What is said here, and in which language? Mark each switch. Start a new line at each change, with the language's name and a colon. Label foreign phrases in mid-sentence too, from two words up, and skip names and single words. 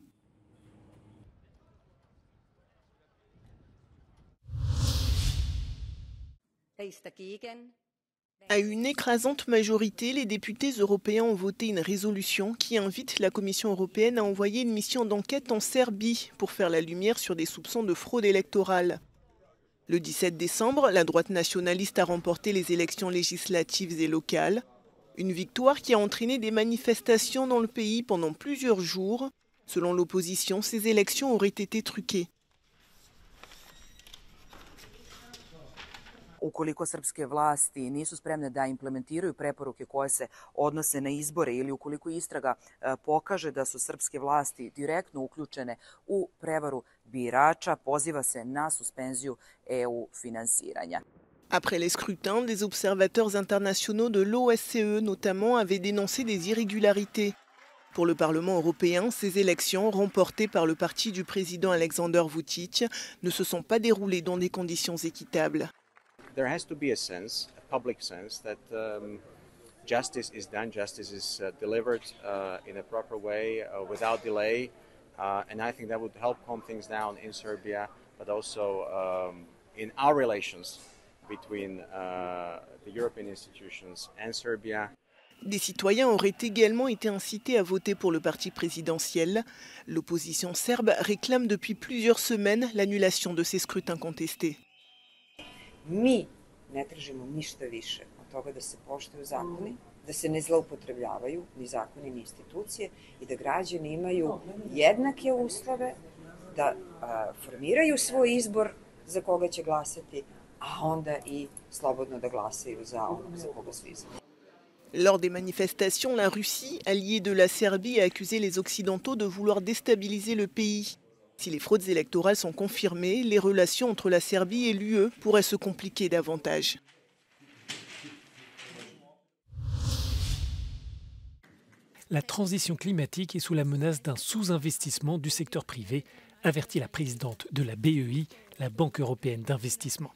French: À une écrasante majorité, les députés européens ont voté une résolution qui invite la Commission européenne à envoyer une mission d'enquête en Serbie pour faire la lumière sur des soupçons de fraude électorale. Le 17 décembre, la droite nationaliste a remporté les élections législatives et locales. Une victoire qui a entraîné des manifestations dans le pays pendant plusieurs jours. Selon l'opposition, ces élections auraient été truquées.
Serbian: Ukoliko srpske vlasti nisu spremne da implementiraju preporuke koje se odnose na izbore ili ukoliko istraga pokaže da su srpske vlasti direktno uključene u prevaru birača, poziva se na suspenziju EU finansiranja.
French: Après les scrutins, des observateurs internationaux de l'OSCE notamment avaient dénoncé des irrégularités. Pour le Parlement européen, ces élections, remportées par le parti du président Alexander Vučić, ne se sont pas déroulées dans des conditions équitables.
English: There has to be a sense, a public sense, that justice is done, justice is delivered in a proper way, without delay, and I think that would help calm things down in Serbia, but also in our relations between the European institutions and Serbia.
French: Des citoyens auraient également été incités à voter pour le parti présidentiel. L'opposition serbe réclame depuis plusieurs semaines l'annulation de ces scrutins contestés.
Serbian: Mi ne tražimo ništa više od toga da se poštuju zakoni, da se ne zloupotrebljavaju ni zakoni ni institucije i da građani imaju jednake uslove da formiraju svoj izbor za koga će glasati, a onda i slobodno da glasaju za onog za koga su izabrani.
French: Lors des manifestations, la Russie, alliée de la Serbie, a accusé les Occidentaux de vouloir déstabiliser le pays. Si les fraudes électorales sont confirmées, les relations entre la Serbie et l'UE pourraient se compliquer davantage. La transition climatique est sous la menace d'un sous-investissement du secteur privé, avertit la présidente de la BEI, la Banque européenne d'investissement.